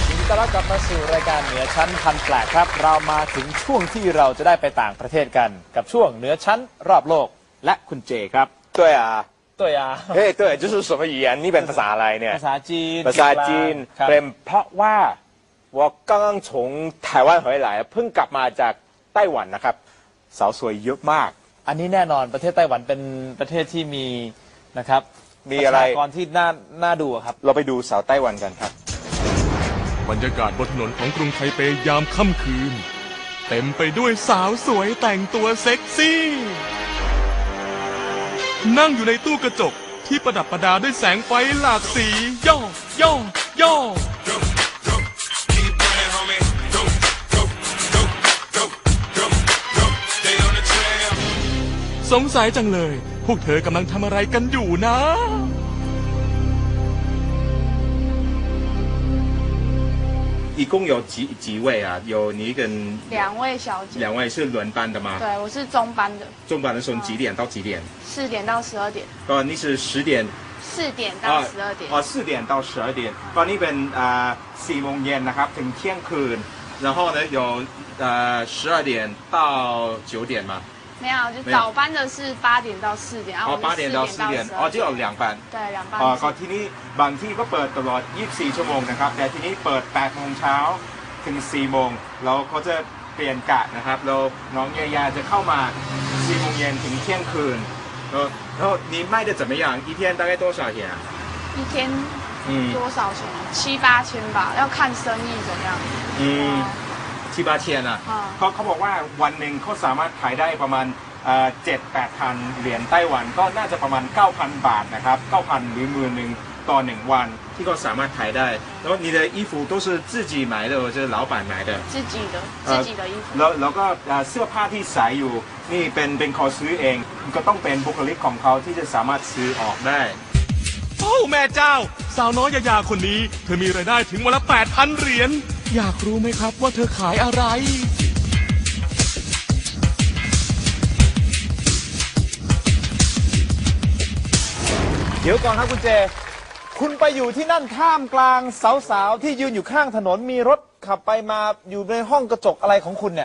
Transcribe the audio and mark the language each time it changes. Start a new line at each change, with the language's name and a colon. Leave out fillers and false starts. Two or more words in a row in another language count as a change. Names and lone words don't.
Thai: ต้อนรับกลับมาสู่รายการเหนือชั้นพันแปลกครับเรามาถึงช่วงที่เราจะได้ไปต่างประเทศกันกับช่วงเหนือชั้นรอบโลกและคุณเจครับ
Chinese: 对啊对啊
Thai: เฮ้ย
Chinese: 对就是什么语言
Thai: นี่เป็นภาษาอะไรเนี่ย ภาษาจีน ภาษาจีน ครับ เป็นเพราะว่า
Chinese: 我刚刚从台湾回来
Thai: เพิ่งกลับมาจากไต้หวันนะครับสาวสวยเยอะมาก อันนี้แน่นอนประเทศไต้หวันเป็นประเทศที่มีนะครับ มีอะไร ประชากรที่น่าดูครับ เราไปดูสาวไต้หวันกันครับ บรรยากาศบนถนนของกรุงไทเปยามค่ำคืนเต็มไปด้วยสาวสวยแต่งตัวเซ็กซี่นั่งอยู่ในตู้กระจกที่ประดับประดาด้วยแสงไฟหลากสีย่อย่อย่อสงสัยจังเลยพวกเธอกำลังทำอะไรกันอยู่นะ
Chinese: 一共有几位啊？有你跟 2位小姐，两位是轮班的吗？对，我是中班的，中班的时候几点到几点 4点到12点，哦，你是10点 4点到12点，哦4点到12点
Thai: ตอนนี้เป็น4 โมงเย็นนะครับถึงเที่ยงคืน
Chinese: 然后呢有12点到9点吗？没有，就早班的是8点到4点，然后 8点到4点
Thai: อ๋อที่
Chinese: 有2班对2班
Thai: ก็ที่นี่บางที่ก็เปิดตลอด24 ชั่วโมงนะครับแต่ที่นี่เปิด8 โมงเช้าถึง4 โมงแล้วเขาจะเปลี่ยนกะนะครับแล้วน้องยายาจะเข้ามา4 โมงเย็นถึงเที่ยงคืน
Chinese: 然后你卖的怎么样一天大概多少钱啊一天多少钱？7、8千吧，要看生意怎样。
Thai: 7、8千อ่ะเขาบอกว่าวันหนึ่งเขาสามารถขายได้ประมาณ7-8 พันเหรียญไต้หวันก็น่าจะประมาณ 9,000 บาทนะครับ 9,000 หรือ10,000ต่อ1วันที่เขาสามารถขายได้แล้ว
Chinese: 你的衣服都是自己买的或者老板买的自己的衣服
Thai: แล้วก็เสื้อผ้าที่ใส่อยู่นี่เป็นเขาซื้อเองก็ต้องเป็นบุคลิกของเขาที่จะสามารถซื้อออกได้ โอ้แม่เจ้าสาวน้อยยาคนนี้เธอมีรายได้ถึงวันละ 8,000 เหรียญอยากรู้ไหมครับว่าเธอขายอะไร เดี๋ยวก่อนครับคุณเจคุณไปอยู่ที่นั่นท่ามกลางสาวๆที่ยืนอยู่ข้างถนนมีรถขับไปมาอยู่ในห้องกระจกอะไรของคุณเนี่ย